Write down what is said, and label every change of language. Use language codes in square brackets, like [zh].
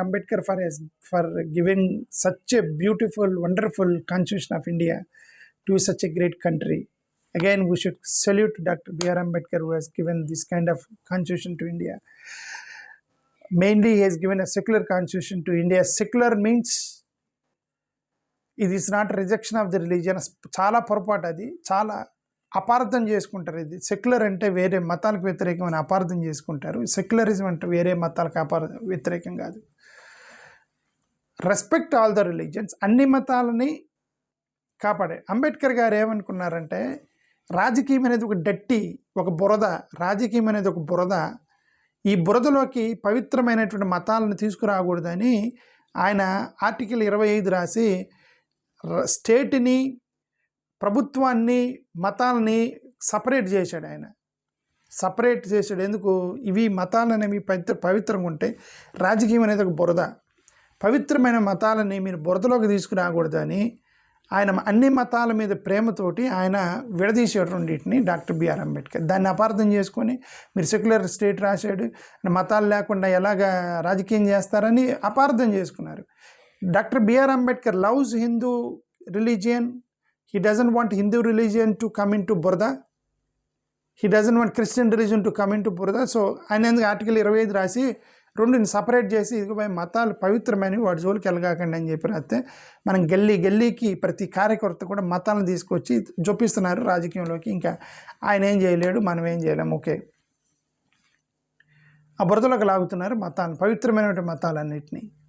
[en] Ambedkar for giving such a beautiful, wonderful constitution of India to such a great country. Again, we should salute Dr. B.R. Ambedkar, who has given this kind of constitution to India. Mainly, he has given a secular constitution to India. Secular means it is not rejection of the religion. [te] చాలా పొరపాటు, అది చాలా అపార్థం చేసుకుంటారు. ఇది secular అంటే వేరే మతాలకు వ్యతిరేకమైన అపార్థం చేసుకుంటారు. సెక్యులరిజం అంటే వేరే మతాలకు వ్యతిరేకం కాదు. [en] respect all the religions, [te] అన్ని మతాలని కాపాడే. అంబేద్కర్ గారు ఏమనుకున్నారంటే రాజకీయం అనేది ఒక డట్టి, ఒక బురద. రాజకీయం అనేది ఒక బురద. ఈ బురదలోకి పవిత్రమైనటువంటి మతాలను తీసుకురాకూడదని ఆయన ఆర్టికల్ 25 రాసి స్టేట్ని, ప్రభుత్వాన్ని, మతాలని సపరేట్ చేశాడు. ఆయన సపరేట్ చేశాడు. ఎందుకు? ఇవి మతాలు అనేవి పవిత్రంగా ఉంటే రాజకీయం అనేది ఒక బురద. పవిత్రమైన మతాలని మీరు బురదలోకి తీసుకురాకూడదని ఆయన అన్ని మతాల మీద ప్రేమతోటి ఆయన విడదీశాడు రెండింటిని, డాక్టర్ బిఆర్ అంబేద్కర్. దాన్ని అపార్థం చేసుకొని మీరు సెక్యులర్ స్టేట్ రాశాడు, మతాలు లేకుండా ఎలాగా రాజకీయం చేస్తారని అపార్థం చేసుకున్నారు. [en] Doctor B R Ambedkar loves Hindu religion. He doesn't want Hindu religion to come into Burda. He doesn't want Christian religion to come into Burda. [te] So, ఆయన ఎందుకు ఆర్టికల్ 25 రాసి రెండుని సపరేట్ చేసి ఇదిగో మతాలు పవిత్రమైనవి, వాటి జోలికి వెళ్ళగాకండి అని చెప్పి రాస్తే మనం గల్లీకి ప్రతి కార్యకర్త కూడా మతాలను తీసుకొచ్చి జొప్పిస్తున్నారు రాజకీయంలోకి. ఇంకా ఆయన ఏం చేయలేడు, మనం ఏం చేయలేము. ఓకే, ఆ బురదలోకి లాగుతున్నారు మతాలను, పవిత్రమైనటువంటి మతాలన్నింటినీ.